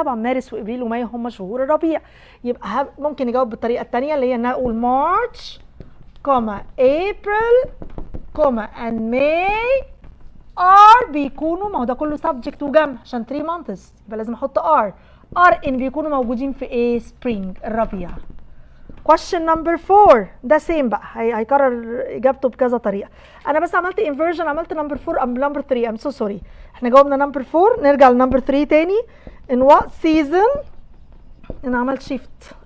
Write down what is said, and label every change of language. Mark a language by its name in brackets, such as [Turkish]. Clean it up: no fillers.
[Arabic] طبعا مارس وابريل ومايو هم شهور الربيع. يبقى ممكن نجاوب بالطريقه الثانيه اللي هي نقول مارش [English] April and May are [Arabic] بيكونوا، ما هو ده كله subject وجمع عشان 3 months يبقى لازم احط are in بيكونوا موجودين في ايه؟ spring الربيع. question number 4 ده same بقى، هيكرر اجابته بكذا طريقه. انا بس عملت [English] inversion، عملت number 4 ام number 3. I'm so sorry. [Arabic] احنا جاوبنا number 4، نرجع ل number 3 تاني. [English] in what season، [Arabic] انا عملت [English] shift.